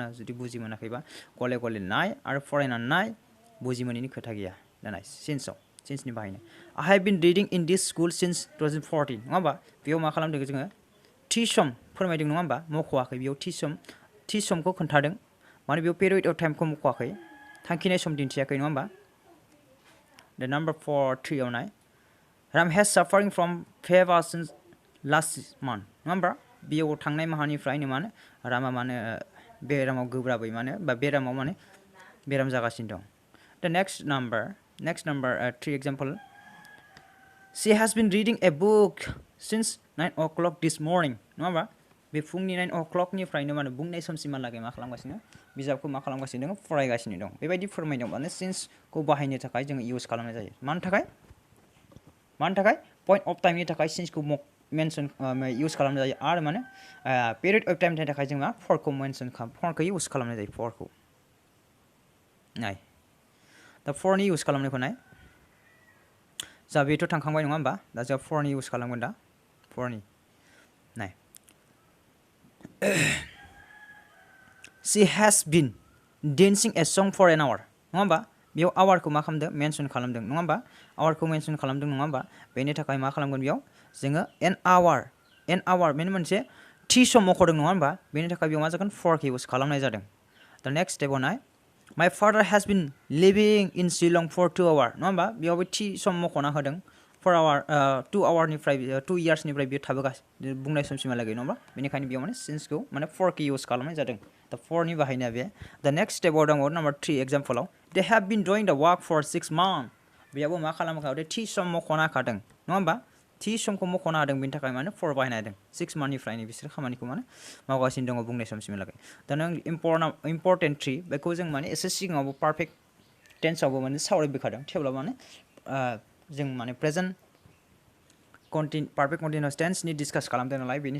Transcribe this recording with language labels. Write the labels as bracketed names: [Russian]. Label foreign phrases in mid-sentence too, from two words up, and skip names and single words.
[Bodo] जुदि बुजि मोनाखैबा गले नाय आरो फरायनानै नाय बुजि मोनैनि खोथा गैया दा नाय सिन्सनि बाहायनाय [English] I have been reading in this school since 2014 [Bodo] नङा होमबा बेयाव मा खालामदों जोङो थि सम फोरमायदों नङा होमबा मख'वाखै बेयाव थि समखौ खोन्थादों माने बेयाव [English] period of time [Bodo] मख'वाखै थांखिनाय सम दिन्थियाखै नङा होमबा दा नाम्बार 3 आव नाय [English] Ram has suffering from fever since last month [Bodo] नङा होमबा बेयाव थांनाय माहानिफ्रायनो माने रामा माने बेरामाव गोब्राबै माने बा बेरामाव माने बेराम जागासिनो दं दा [English] next number [Bodo] 3 example [English] She has been reading a book since 9 o'clock this morning [Bodo] नङा होमबा बे फुंनि 9 o'clock निफ्रायनो माने बुंनाय समसिमहालागै मा खालामगासिनो बिजाबखौ मा खालामगासिनो दं फरायगासिनो दं बेबायदि फोरमायदों माने सिन्सखौ बाहायनो थाखाय जोङो इउज खालामनाय जायो मानो थाखाय [English] point of time [Bodo] थाखाय सिन्सखौ [English] mention use [Bodo] खालामनाय जायो आरो माने [English] period of time [Bodo] थाखाय जों मा फरखौ फरखौ इउज खालामनाय जायो फरखौ नाय दा फरनि इउज खालामनायखौ नाय जा बेथ' थांखांबाय नङा होमबा दा जोंहा फरनि इउज खालामगोन दा फरनि नाय [English] She has been dancing a song for an hour [Bodo] नङा होमबा बेयाव आवारखौ मा खालामदों मेनसन खालामदों नङा होमबा आवारखौ मेनसन खालामदों नङा होमबा बेनि थाखाय मा खालामगोन बेयाव जोङो [English] an hour [Bodo] बेनि मोनसे थि सम मख'दों नङा होमबा बेनि थाखाय बेयाव मा जागोन फरखौ इउज खालामनाय जादों दा [English] next step [Bodo] नाय [English] My father has been living in Shillong for 2 hours [Bodo] नङा होमबा बेयावबो थि सम मख'ना होदों [English] 4 hour 2 hour [Bodo] निफ्राय 2 yearsनिफ्राय बियो थाबोगासिनो बुंनाय समसिमहालागै नङा होमबा बेनिखायनो बेयाव माने sinceखौ माने for खौ यूज खालामनाय जादों दा for नि बाहायनाया बे [English] the next step [Bodo] आव दङ [English] number 3 example they have been doing the work for 6 months [Bodo] बेयावबो मा खालामखादों थि सम मख'ना होखादों नङा होमबा थि समखौ मख'ना होदों बेनि थाखाय माने for बाहायना होदों 6 monthनिफ्रायनो बिसोर खामानिखौ माने मावगासिनो दङ बुंनाय समसिमहालागै दा नों इम्परटेन्ट 3 बेखौ जों माने एसे सिगाङावबो [English] perfect tense [Bodo] माने सावरायबोखादों थेवब्लाबो माने जों माने [English] present perfect continuous tense discuss [Bodo] खालामदों नालाय बेनि